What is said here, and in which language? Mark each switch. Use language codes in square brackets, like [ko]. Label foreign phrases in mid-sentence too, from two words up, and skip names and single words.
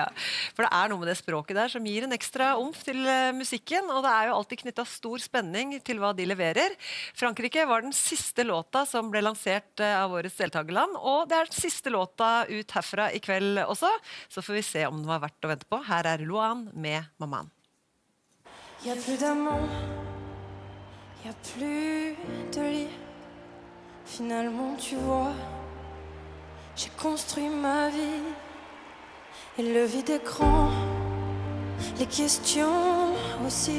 [no] For det er noe med det språket der som gir en ekstra omf til musikken, og det er jo alltid knyttet stor spenning til hva de leverer. Frankrike var den siste låta som ble lansert av årets deltagerland, og det er den siste låta ut herfra i kveld også, så får vi se om den var verdt å vente på. Her er Luan med Maman. [fr] Y a plus d'amant, y a plus de lit. Finalement, tu vois, j'ai construit ma vie. Et le vide est grand, les questions aussi.